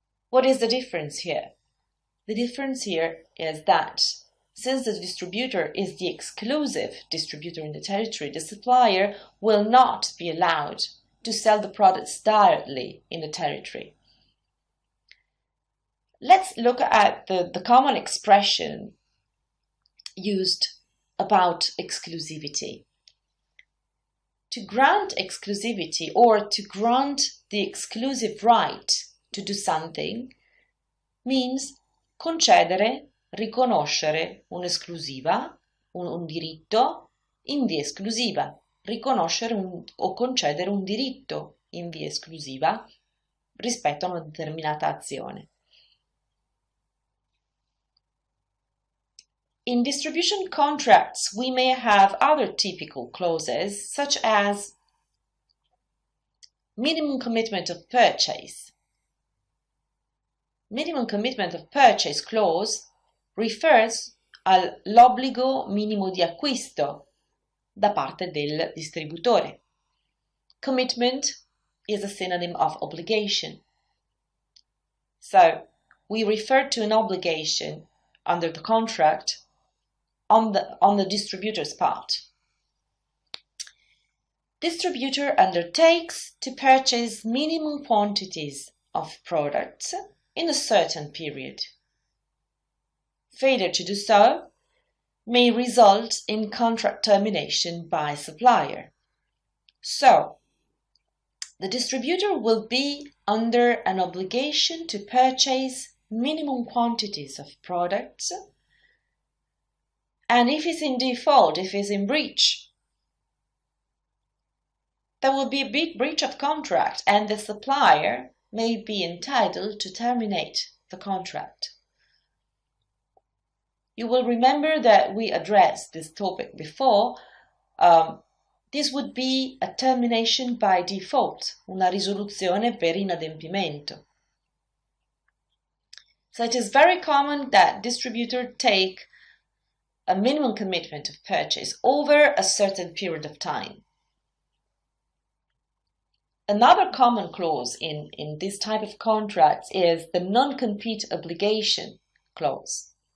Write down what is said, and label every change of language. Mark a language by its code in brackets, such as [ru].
[en] What is the difference here? The difference here is that since the distributor is the exclusive distributor in the territory, the supplier will not be allowed to sell the products directly in the territory. Let's look at the common expression used about exclusivity. To grant exclusivity or to grant the exclusive right to do something means [it] concedere, riconoscere un'esclusiva, un diritto in via esclusiva, riconoscere o concedere un diritto in via esclusiva rispetto a una determinata azione. [en] In distribution contracts, we may have other typical clauses, such as minimum commitment of purchase. Minimum commitment of purchase clause refers [it] all'obbligo minimo di acquisto da parte del distributore. [en] Commitment is a synonym of obligation. So, we refer to an obligation under the contract on the distributor's part. Distributor undertakes to purchase minimum quantities of products in a certain period. Failure to do so may result in contract termination by supplier. So, the distributor will be under an obligation to purchase minimum quantities of products, and if he's in default, if he's in breach, there will be a big breach of contract and the supplier may be entitled to terminate the contract. You will remember that we addressed this topic before. This would be a termination by default, [it] una risoluzione per inadempimento. [en] So it is very common that distributors take a minimum commitment of purchase over a certain period of time. Another common clause in this type of contracts is the non-compete obligation clause.